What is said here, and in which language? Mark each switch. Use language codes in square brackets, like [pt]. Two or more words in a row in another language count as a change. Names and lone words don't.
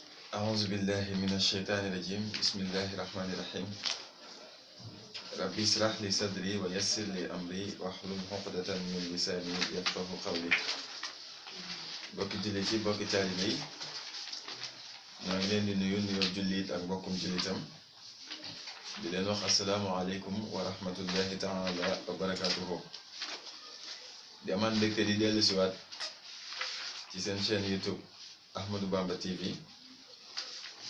[ar] أعوذ بالله من الشيطان الرجيم بسم الله الرحمن الرحيم ربي اشرح لي صدري ويسر لي أمري واحلل عقدة من لساني يفقهوا قولي [wo] bokki jullit yi bokki taalibe yi ñoo ngi leen di nuyu nuyoo jullit ak mbokkum jullitam di leen wax [ar] السلام عليكم ورحمة الله تعالى وبركاته [wo] di amaan mbégte di dellu siwaat ci seen chaîne YouTube Ahmadou Bamba TV di